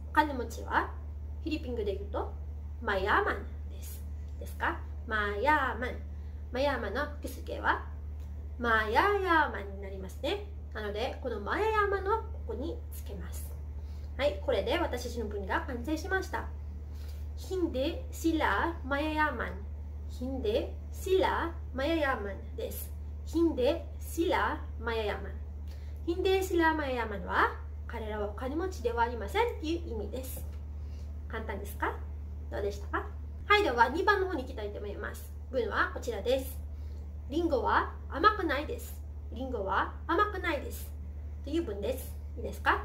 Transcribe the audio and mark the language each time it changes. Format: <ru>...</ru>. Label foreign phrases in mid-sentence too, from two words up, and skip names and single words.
<ja>お金持ちはフィリピン語で言うとマヤマンです。ですか？マヤマン。マヤマンの複数形はマヤヤマンになりますね。なので、このマヤヤマンをここにつけます。はい。これで私たちの文が完成しました。</ja> <tl>Hindi sila mayayaman. Hindi sila mayayaman です。Hindi sila mayayaman. Hindi sila mayayaman</tl> <ja>は彼らはお金持ちではありませんという意味です。簡単ですか？どうでしたか？はい。では2番の方に行きたいと思います。文はこちらです。リンゴは甘くないです。リンゴは甘くないです。という文です。いいですか？</ja>